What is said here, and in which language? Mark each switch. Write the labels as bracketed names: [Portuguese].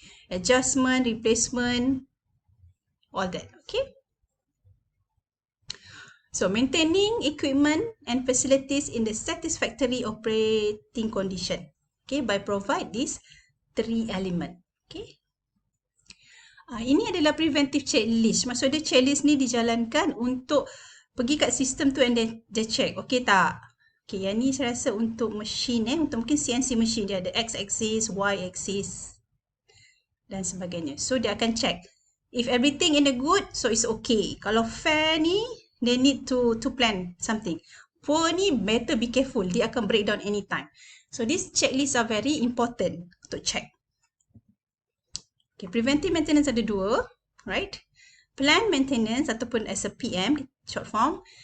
[English] adjustment, replacement, all that. Okay. So maintaining equipment and facilities in the satisfactory operating condition. Okay, by provide these 3 element. Okay. [Malay] Ini adalah preventive checklist. Maksud dia checklist ni dijalankan untuk pergi kat sistem tu and dia check. Okay tak? Okay, yang ni saya rasa untuk mesin untuk mungkin CNC mesin dia ada X-axis, Y-axis dan sebagainya. So dia akan check. [English] If everything in the good, so it's okay. [Malay] Kalau fair ni, [English] they need to plan something. Poor ni, better be careful. [Malay] Dia akan [English] breakdown anytime. So these checklists are very important [Malay] untuk check. [English] Okay, preventive maintenance [Malay] ada 2, [English] right? Planned maintenance [Malay] ataupun [English] as a PM, short form.